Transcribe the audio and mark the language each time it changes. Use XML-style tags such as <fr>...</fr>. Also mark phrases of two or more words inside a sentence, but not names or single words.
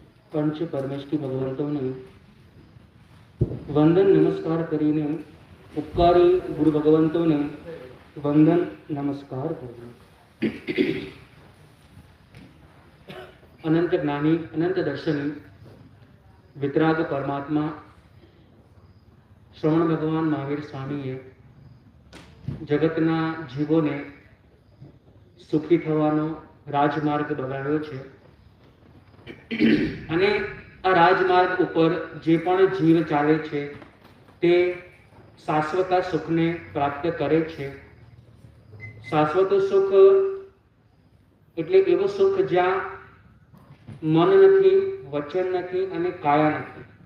<gu>પંચ પરમેશ્વરી ભગવંતોને વંદન નમસ્કાર કરીને ઉપકારી ગુરુ ભગવંતોને વંદન નમસ્કાર કરીને અનંત જ્ઞાની અનંત દર્શની વીતરાગ પરમાત્મા શ્રવણ ભગવાન મહાવીર સ્વામીએ જગતના જીવોને સુખી થવાનો રાજમાર્ગ બગાડ્યો છે અને આ રાજમાર્ગ ઉપર જે પણ જીવ ચાલે છે તે શાશ્વત સુખને પ્રાપ્ત કરે છે। શાશ્વત સુખ એટલે એવું સુખ જ્યાં મન નથી, વચન નથી અને કાયા નથી।</gu>